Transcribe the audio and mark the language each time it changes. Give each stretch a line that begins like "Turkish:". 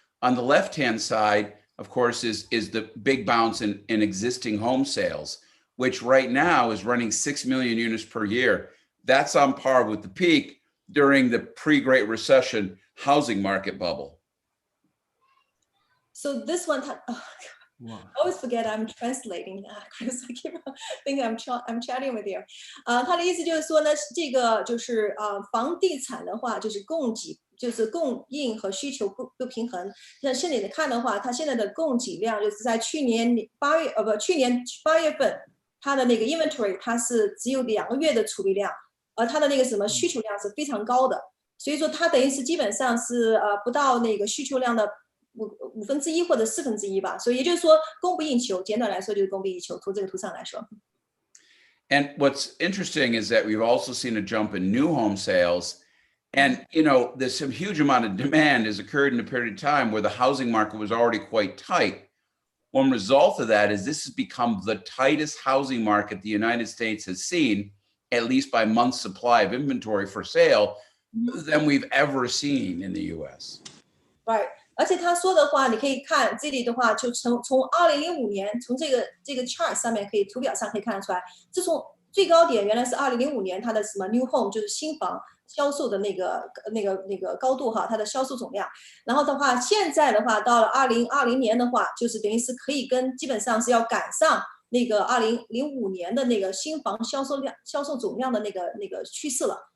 English: On the left-hand side, of course, is the big bounce in existing home sales, which right now is running 6 million units per year. That's on par with the peak during the pre-Great Recession housing market bubble. So this one, I always forget I'm translating because I keep thinking I'm chatting with you.
Chinese: 他的意思就是说呢，这个就是房地产的话，就是供应和需求不平衡。那现在你看的话，它现在的供给量就是在去年8月份，它的那个 inventory 它是只有2个月的储备量，而它的那个什么需求量是非常高的，所以说它等于是基本上是不到那个需求量的1/5或者1/4吧，所以也就是说供不应求，简短来说就是供不应求。从这个图上来说。
English: And what's interesting is that we've also seen a jump in new home sales. And, you know, there's some huge amount of demand has occurred in a period of time where the housing market was already quite tight. One result of that is this has become the tightest housing market the United States has seen, at least by month's supply of inventory for sale, than we've ever seen in the US. Right.
Chinese: 而且他说的话，你可以看这里的话，就从2005年，从这个 chart 上面图表上可以看得出来，自从最高点原来是2005年，它的什么 new home 就是新房销售的那个高度哈，它的销售总量。然后的话，现在的话到了2020年的话，就是等于是可以基本上是要赶上那个2005年的那个新房销售总量的那个趋势了。